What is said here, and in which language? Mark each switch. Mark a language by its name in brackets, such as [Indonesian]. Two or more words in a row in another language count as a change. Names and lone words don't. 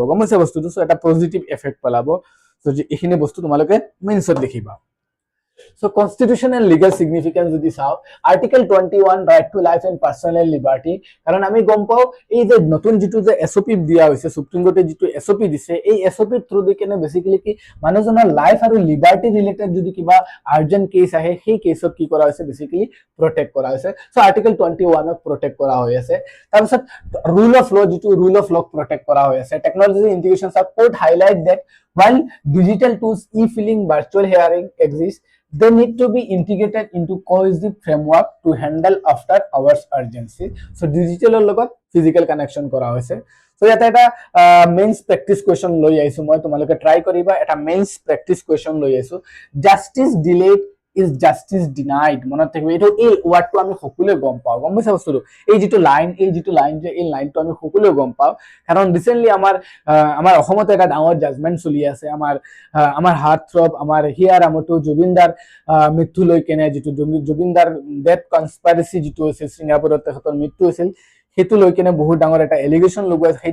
[Assamese] গম পাইছে বস্তুটো? সো এটা [English] positive effect [Assamese] পেলাব। সো এইখিনি বস্তু তোমালোকে মেইনছত লিখিবা। [English] So constitutional legal significance [Assamese] যদি চাও, [English] article 21 right to life and personal liberty, [Assamese] কারণ আমি গম পাও এই যে নতুন যেটো যে এসওপি দিয়া হৈছে, [English] Supreme Court [Assamese] যেটো এসওপি দিছে, এই এসওপিৰ থ্ৰু দি কেনে বেসিক্যালি কি মানুহজনৰ লাইফ আৰু লিবার্টি ৰিলেটেড যদি কিবা [English] urgent case [Assamese] আহে, সেই কেসক কি কৰা হৈছে, বেসিক্যালি প্ৰটেক্ট কৰা হৈছে। সো আৰ্টিকেল 21 ক প্ৰটেক্ট কৰা হৈ আছে। তাৰ পিছত [English] rule of law, [Assamese] যেটো [English] rule of law [Assamese] প্ৰটেক্ট কৰা হৈ আছে। [English] technology integrations of court highlight that while digital tools, e-filing, virtual hearing exist, they need to be integrated into cohesive framework to handle after hours urgency. [Assamese] So digital লগত physical connection কৰা হৈছে। So ইয়াতে এটা [English] mains practice question [Assamese] লৈ আইছো মই, তোমালোকে ট্রাই কৰিবা। এটা [English] mains practice question [Assamese] লৈ আইছো, [English] justice delayed is justice denied. [Assamese] মনত থাকিব, এইটো এই ওয়ার্ডটো আমি সকলোৱে গম পাওঁ। গম পাইছা বস্তুটো? এই যেটো লাইন যে এই লাইনটো আমি সকলোৱে গম পাওঁ, কাৰণ ৰিসেন্টলি আমাৰ অসমতে এটা ডাঙৰ জাজমেন্ট চলি আছে। আমাৰ [English] heart throb, [Assamese] আমাৰ হিয়াৰ আমটো জুবিনদাৰ মৃত্যু লৈ কেনে, যেটো জুবিনদাৰ [English] death conspiracy [Assamese] যেটো হৈছে, সিঙ্গাপুৰত তেখেতৰ মৃত্যু হৈছিল, সেইটো লৈ কেনে বহুত ডাঙৰ এটা এলিগেশন লগোৱা আছে।